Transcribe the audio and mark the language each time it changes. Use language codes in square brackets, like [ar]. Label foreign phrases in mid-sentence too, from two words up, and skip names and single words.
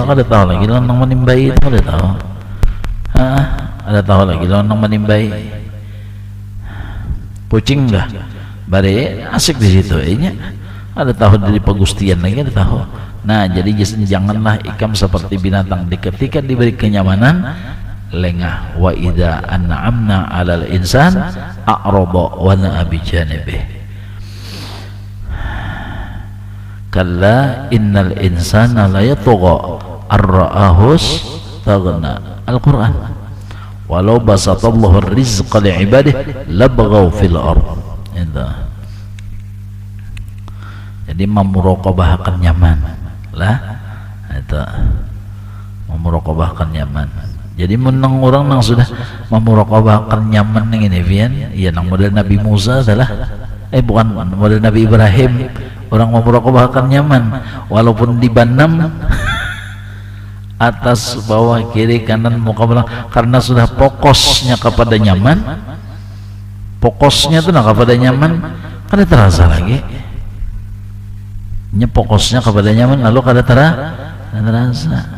[bjn] Ada tahu lagi lo nang menimbai itu, ada tahu, ada tahu lagi lo nang menimbai kucing dah, bare asik di situ, ini ada tahu dari pegustian lagi, ada tahu. Nah jadi janganlah ikam seperti binatang, di ketika diberi kenyamanan lengah. [ar] وإذا أنعمنا على الإنسان أعرض ونأى بجانبه. كلا إن الإنسان ليطغى أن رآه استغنى. Al-Qur'an. ولو بسط الله الرزق لعباده لبغوا في الأرض. [bjn] Jadi memuraqabahkan nyaman lah, itu memuraqabahkan nyaman. Jadi menang orang yang sudah memuraqabahkan nyaman yang ini pian, ya nang model Nabi Musa adalah bukan model Nabi Ibrahim, orang memuraqabahkan nyaman walaupun dibanam atas bawah kiri kanan muka belakang, karena sudah fokusnya kepada nyaman, fokusnya itu kepada nyaman, kada terasa lagi fokusnya kepada nyaman, lalu kada terasa.